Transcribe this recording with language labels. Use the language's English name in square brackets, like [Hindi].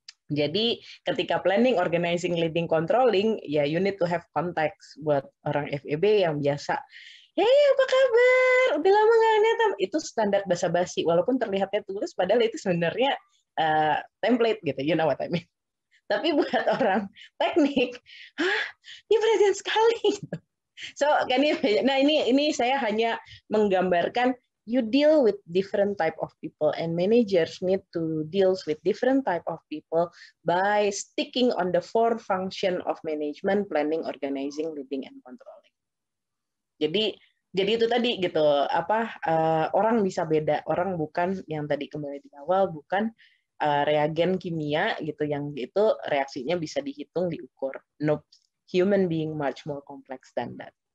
[Indonesian] Jadi ketika planning, organizing, leading, controlling, ya [English] you need to have context [Indonesian] buat orang FEB yang biasa. Hey, apa kabar? Udah lama nggak lihat. Itu standar basa-basi, walaupun terlihatnya tulus, padahal itu sebenarnya template gitu, [English] you know what I mean. [Indonesian] Tapi buat orang teknik, ini perhatian sekali. [English] So, [Indonesian] ini saya hanya menggambarkan [English] you deal with different type of people and managers need to deal with different type of people by sticking on the 4 function of management, planning, organizing, leading, and controlling. [Indonesian] Jadi itu tadi gitu orang bisa beda, orang bukan yang tadi kembali di awal bukan reagen kimia gitu yang itu reaksinya bisa dihitung diukur. [English] Nope, human being much more complex than that.